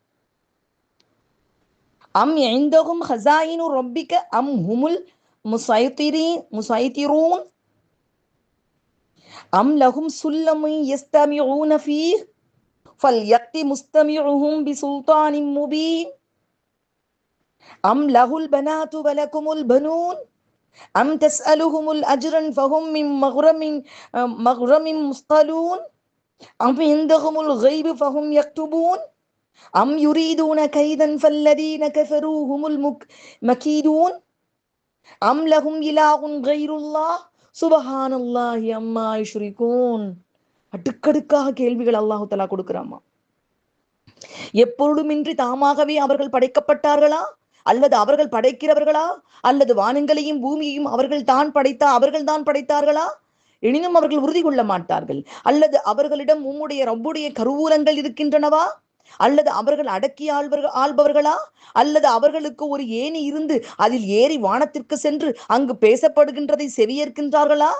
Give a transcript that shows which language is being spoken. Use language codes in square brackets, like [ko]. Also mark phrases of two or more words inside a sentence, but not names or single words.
[ar] أم عندهم خزائن ربك أم هم المسيطرون أم لهم سلم يستمعون فيه فليأت مستمعهم بسلطان مبين أم له البنات ولكم البنون أم تسألهم الأجر فهم من مغرم مثقلون أم عندهم الغيب فهم يكتبون أم يريدون كيدا فالذين كفروا هم المكيدون أم لهم إله غير الله سبحان الله أما يشركون. [ta] அடுக்கடுக்காக கேள்விகள் அல்லாஹு தஆலா கொடுக்கிறாமா. எப்பொழுதுமின்றி தாமாகவே அவர்கள் படைக்கப்பட்டார்களா, அல்லது அவர்கள் படைக்கிறவர்களா, அல்லது வானங்களையும் பூமியையும் அவர்கள் தான் படைத்தார்களா? எனினும் அவர்கள் உறுதி கொள்ள மாட்டார்கள். அல்லது அவர்களிடம் உம்முடைய ரப்புடைய கருவூலங்கள் இருக்கின்றனவா, அல்லது அவர்கள் அடக்கி ஆள்பவர்களா, அல்லது அவர்களுக்கு ஒரு ஏணி இருந்து அதில் ஏறி வானத்திற்கு சென்று அங்கு பேசப்படுகின்றதை செவியேற்கின்றார்களா?